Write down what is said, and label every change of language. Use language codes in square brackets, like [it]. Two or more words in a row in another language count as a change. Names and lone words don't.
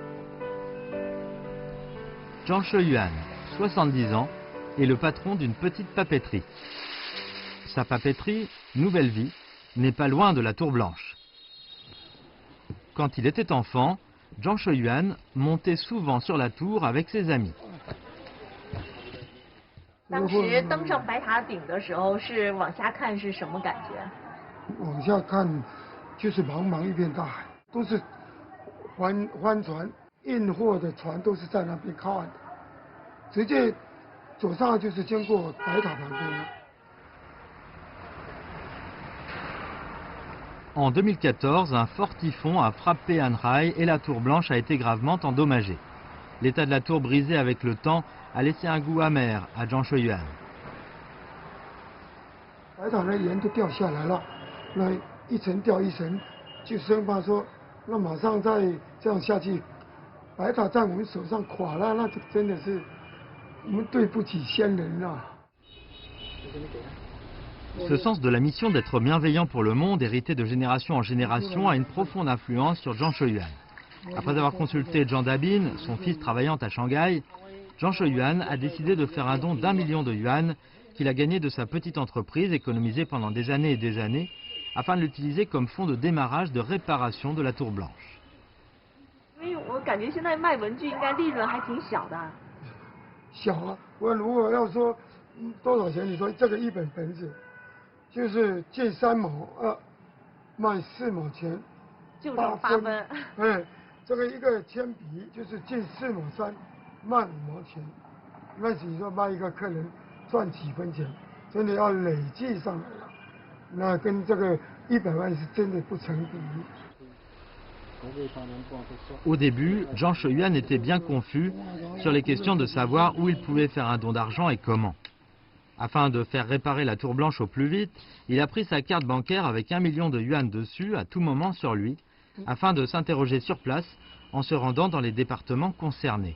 [fr] Zhang Sheyuan, 70 ans, est le patron d'une petite papeterie. Sa papeterie, Nouvelle Vie, n'est pas loin de la tour blanche. Quand il était enfant, Zhang Sheyuan montait souvent sur la tour avec ses amis. [zh] 当时登上白塔顶的时候，是往下看是什么感觉？往下看，就是茫茫一片大海，都是帆船、运货的船都是在那边靠岸的，直接走上就是经过白塔旁边了。 [fr] En 2014, un fort typhon a frappé Anhai et la tour blanche a été gravement endommagée. L'état de la tour brisée avec le temps a laissé un goût amer à Zhang Sheyuan. [zh] 白塔的岩都掉下来了，那一层掉一层，就生怕说，那马上再这样下去，白塔在我们手上垮了，那就真的是我们对不起先人啊。 [fr] Ce sens de la mission d'être bienveillant pour le monde, hérité de génération en génération, a une profonde influence sur Zhang Sheyuan. Après avoir consulté Zhang Dabin, son fils travaillant à Shanghai, Zhang Sheyuan a décidé de faire un don d'1 million de yuan qu'il a gagné de sa petite entreprise, économisée pendant des années, afin de l'utiliser comme fonds de démarrage de réparation de la tour blanche. [zh] 因为我感觉现在卖文具应该利润还挺小的。小啊，我如果要说多少钱？你说这个一本本子就是借3毛2，卖4毛钱，就剩8分。哎，这个一个铅笔就是借4毛3，卖5毛钱。那你说卖一个客人赚几分钱？真的要累计上来了，那跟这个100万是真的不成比例。 [fr] Au début, Zhang Shuyuan était bien confus sur les questions de savoir où il pouvait faire un don d'argent et comment. Afin de faire réparer la tour blanche au plus vite, il a pris sa carte bancaire avec 1 million de yuan dessus à tout moment sur lui, afin de s'interroger sur place en se rendant dans les départements concernés.